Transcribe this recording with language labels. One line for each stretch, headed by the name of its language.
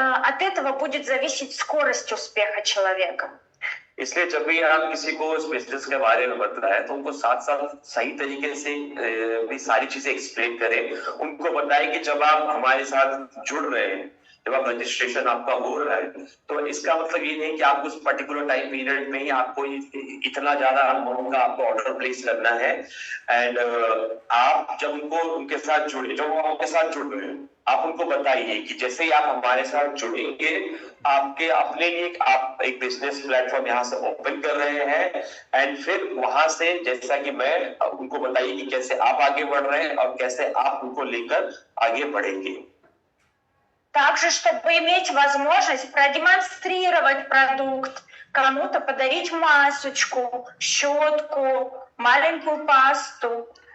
Russian: От этого будет зависеть скорость успеха человека.
Hindi: इसलिए जब भी आप किसी को इस बिजनेस के बारे में बताएं तो उनको साथ साथ सही तरीके से भी सारी चीजें एक्सप्लेन करें। उनको बताएं कि जब आप हमारे साथ जुड़ रहे हैं, जब आप रजिस्ट्रेशन आपका हो रहा है, तो इसका मतलब ये नहीं कि आप उस पर्टिकुलर टाइम पीरियड में ही आपको इतना ज्यादा अमाउंट का आपको ऑर्डर प्लेस करना है। एंड आप जब उनके साथ जुड़े, जब वो आपके साथ जुड़ रहे हैं, आप उनको बताइए कि जैसे ही आप हमारे साथ जुड़ेंगे, आपके अपने लिए आप एक बिजनेस प्लेटफॉर्म यहाँ से ओपन कर रहे हैं, एंड फिर वहां से जैसा कि मैं उनको बताइए कि कैसे आप आगे बढ़ रहे हैं और कैसे आप उनको लेकर आगे बढ़ेंगे।
Russian: Также, чтобы иметь возможность продемонстрировать продукт, кому-то подарить масочку, щетку, маленькую пасту.